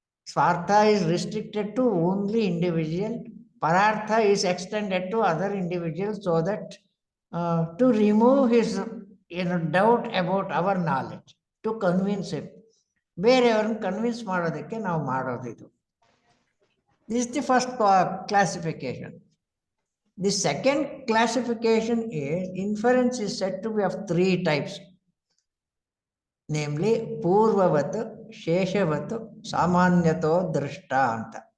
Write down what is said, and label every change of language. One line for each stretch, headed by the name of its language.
English: Swartha is restricted to only individual, parartha is extended to other individuals so that to remove his doubt about our knowledge, to convince him.
Kannada: ಬೇರೆಯವ್ರನ್ನ convince ಮಾಡೋದಕ್ಕೆ ನಾವು ಮಾಡೋದಿದು.
English: This is the first classification. The second classification is inference is said to be of 3 types, namely ಪೂರ್ವವತ್, ಶೇಷವತ್, ಸಾಮಾನ್ಯತೋ ದೃಷ್ಟ ಅಂತ.